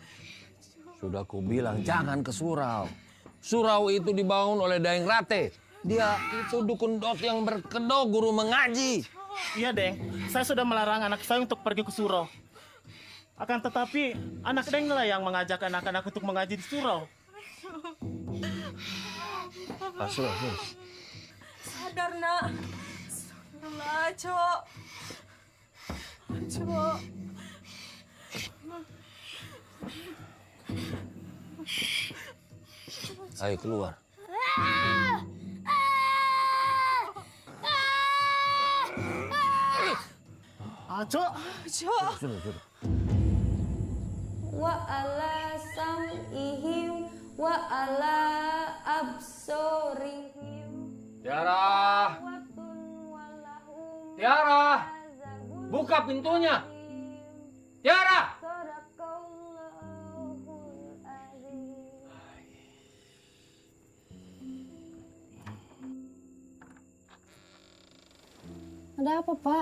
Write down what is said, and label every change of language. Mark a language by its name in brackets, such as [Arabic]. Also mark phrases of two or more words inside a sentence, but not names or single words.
[Indonesian] Sudah kubilang jangan ke surau. Surau itu dibangun oleh Daeng Rate. Dia itu dukun dot yang berkedok guru mengaji. Iya, Deng. Saya sudah melarang anak saya untuk pergi ke surau. Akan tetapi, anak Deng lah yang mengajak anak-anak untuk mengaji di surau. Surau. Sadar, Nak. Sadarlah, Aco. Aco. Ayo keluar. Aco. Aco. Sudah. [Arabic] وعلى سمعهم وعلى أبصارهم. [Indonesian] Tiara. Tiara. Buka pintunya. Tiara. Ada apa, Pak?